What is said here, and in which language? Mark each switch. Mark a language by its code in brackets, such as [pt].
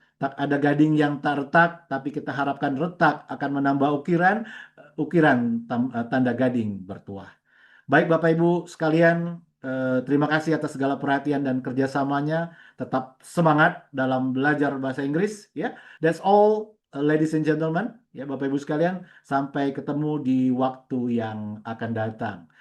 [id] Tak ada gading yang tak retak, tapi kita harapkan retak akan menambah ukiran tanda gading bertuah. Baik Bapak Ibu sekalian, terima kasih atas segala perhatian dan kerjasamanya. Tetap semangat dalam belajar bahasa Inggris. [en] Ya, that's all, ladies and gentlemen. [id] Ya, Bapak Ibu sekalian, sampai ketemu di waktu yang akan datang.